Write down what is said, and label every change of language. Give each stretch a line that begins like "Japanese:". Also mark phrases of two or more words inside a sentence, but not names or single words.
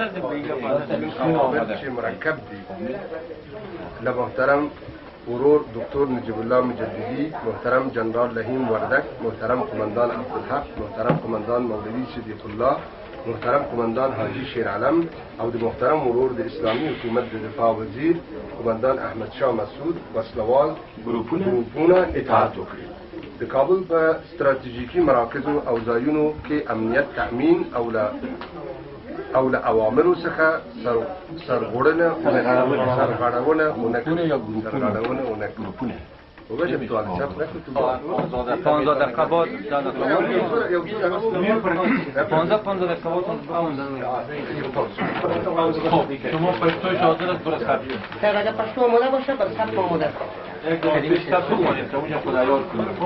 Pashto: چې مرکب دي له محترم ورور دکتر نجیب الله مجددی، محترم جنرال لهیم وردک، محترم قماندان عبدالحق، محترم قماندان مولوی صدیق الله، محترم قماندان حاجی شیرعلم او د محترم ورور د اسلامي حکومت د دفاع وزیر قماندان احمد شاه مسعود وسلوال ګروپونه اطاعت وکړي. د کابل په ستراتیژیکي مراکزو او ځایونو کې امنیت تأمین او له اوامرو څخه سرغړونه ونه کړي. وبجب تو على شاف ناكل
Persian: 15 دقیقه بعد 15 دقیقه بعد شما پشتوی حاضر است برای ثبت اگر پشتو آماده باشه بر ثبت آماده است. ثبت کنید که اونجا خدا یاد کنه.